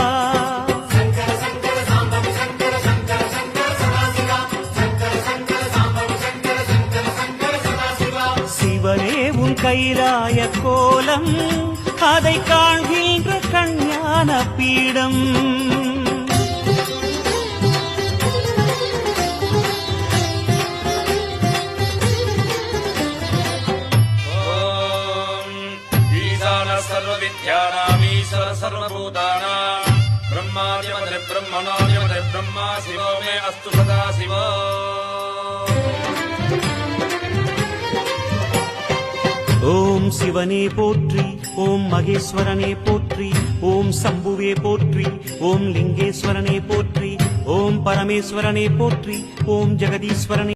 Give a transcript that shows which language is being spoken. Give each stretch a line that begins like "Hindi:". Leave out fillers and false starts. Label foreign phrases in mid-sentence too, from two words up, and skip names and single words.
Tamil: சிவனே உன் கைலாய கோலம் அதை காண்கின்ற கஞ்ஞான பீடம்.
Sanskrit: सर्वविद्यानामीश्वर सर्वभूतानां ब्रह्मादिमते ब्रह्मणोऽयमते ब्रह्मा शिवो मे अस्तु सदा शिवो.
Tamil: ஓம் சிவனே போற்றி, ஓம் மகேஸ்வரனே போற்றி, ஓம் சம்புவே போற்றி, ஓம் லிங்கேஸ்வரனே போற்றி, ஓம் பரமேஸ்வரனே போற்றி, ஓம் ஜெகதீஸ்வரனே